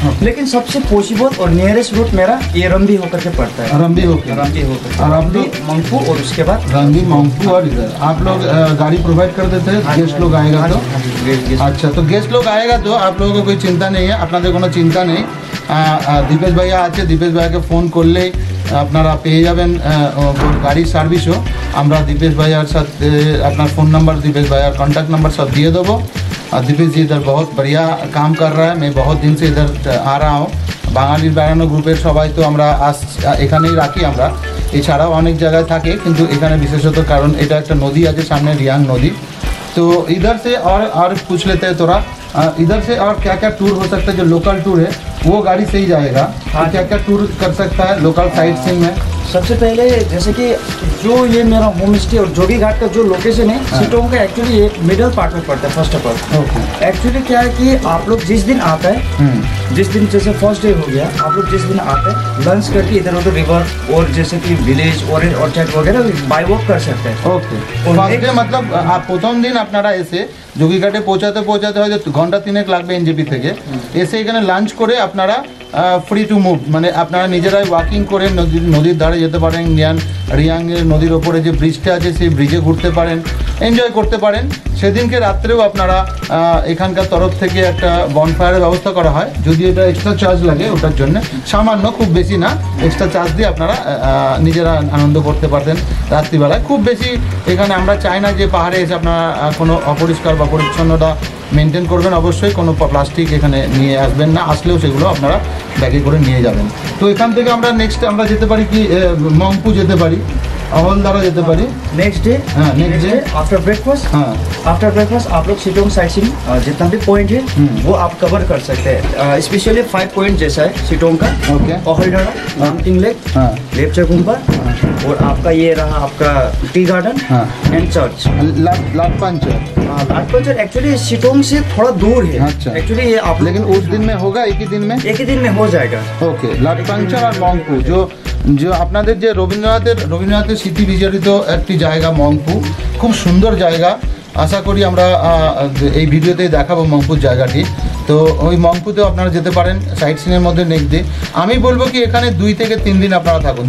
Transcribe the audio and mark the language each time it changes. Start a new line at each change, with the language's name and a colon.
Hindi: लेकिन सबसे पॉसिबल और नियरेस्ट रूट मेरा ये रंबी होकर के पड़ता है। रंबी होकर और आप लोग मंगफू और उसके बाद रंबी मंगफू। और इधर आप लोग गाड़ी प्रोवाइड कर देते हैं? गेस्ट लोग आएगा तो? अच्छा, तो गेस्ट लोग आएगा तो आप लोगों को कोई चिंता नहीं है, अपना
Bangla: কোনো চিন্তা নেই। দীপেশ ভাইয়া আছে, দীপেশ ভাইয়াকে ফোন করলেই আপনারা পেয়ে যাবেন গাড়ির সার্ভিসও। আমরা দীপেश ভাইয়ার সাথে আপনার
Hindi: फ़ोन नंबर, दीपेश भैया कॉन्टैक्ट नंबर सब दिए देवो। और दीपेश जी इधर बहुत बढ़िया काम कर रहा है। मैं बहुत दिन से इधर आ रहा हूँ।
Bangla: বাঙালির বেড়ানো গ্রুপের সবাই তো আমরা এখানেই রাখি। আমরা এছাড়াও অনেক জায়গায় থাকে, কিন্তু এখানে বিশেষত কারণ এটা একটা নদী আছে সামনে, রিয়াং নদী।
Hindi: तो इधर से और पूछ लेते हैं थोड़ा। इधर से और क्या क्या टूर हो सकता है, जो लोकल टूर है वो गाड़ी से ही जाएगा। हाँ, क्या क्या टूर कर सकता है लोकल साइट सीइंग में? सबसे पहले जैसे कि जो ये मेरा होम स्टे और जोगी घाट का जो लोकेशन है सिटोंग का एक्चुअली एक मिडल पार्ट में पड़ता है। फर्स्ट ऑफ ऑल एक्चुअली क्या है कि आप लोग जिस दिन आता है, जिस दिन जैसे फर्स्ट डे हो गया, आप लोग जिस दिन आते हैं लंच करके इधर उधर रिवर और जैसे कि विलेज और ऑर्चार्ड वगैरह बाय वॉक कर सकते हैं। ओके, मतलब आप प्रथम दिन
Bangla: আপনারা এসে যোগীঘাটে পৌঁছাতে হয়তো ঘন্টা 3 লাগবে এনজেপি থেকে, এসে এখানে লাঞ্চ করে আপনারা ফ্রি টু মুভ, মানে আপনারা নিজেরাই ওয়াকিং করে নদীর ধারে যেতে পারেন, রিয়াং নদীর ওপরে যে ব্রিজটা আছে সেই ব্রিজে ঘুরতে পারেন, এনজয় করতে পারেন। সেদিনকে রাত্রেও আপনারা এখানকার তরফ থেকে একটা বনফায়ারের ব্যবস্থা করা হয়, যদি এটা এক্সট্রা চার্জ লাগে ওটার জন্য, সামান্য, খুব বেশি না, এক্সট্রা চার্জ দিয়ে আপনারা নিজেরা আনন্দ করতে পারতেন রাত্রিবেলায়। খুব বেশি এখানে আমরা চাই না যে পাহাড়ে এসে আপনারা কোনো অপরিষ্কার বা পরিচ্ছন্নতা মেনটেন করবেন, অবশ্যই কোনো প্লাস্টিক এখানে নিয়ে আসবেন না, আসলেও সেগুলো আপনারা ব্যাগে করে নিয়ে যাবেন। তো এখান থেকে আমরা নেক্সট আমরা যেতে পারি কি মংপু যেতে পারি, हवलदारा जेते पारी
Hindi: नेक्स्ट डे। हाँ, नेक्स्ट डे आफ्टर ब्रेकफास्ट। हाँ, आफ्टर ब्रेकफास्ट आप लोग सिटोंग साइट सीइंग जितना भी पॉइंट है वो आप कवर कर सकते हैं। स्पेशली 5 पॉइंट जैसा है सिटोंग का। ओके, हवलदारा, नामटिंग लेक, लेपचा गुम्बा, और आपका ये रहा आपका tea garden and church. लाटपंचर actually Sittong से थोड़ा दूर है। अच्छा, एक्चुअली ये आप लेकिन उस दिन में होगा, एक ही दिन में? एक ही दिन में हो जाएगा। ओके, लाटपंचर और
Bangla: मংপু जो আপনাদের যে রবীন্দ্রনাথের স্মৃতি বিজড়িত একটি জায়গা মংপু, খুব সুন্দর জায়গা। আশা করি আমরা এই ভিডিওতেই দেখাবো মংপুর জায়গাটি। তো ওই মংপুতেও আপনারা যেতে পারেন সাইট সিনের মধ্যে নেক্সট ডে। আমি বলবো কি এখানে 2 থেকে 3 দিন আপনারা থাকুন।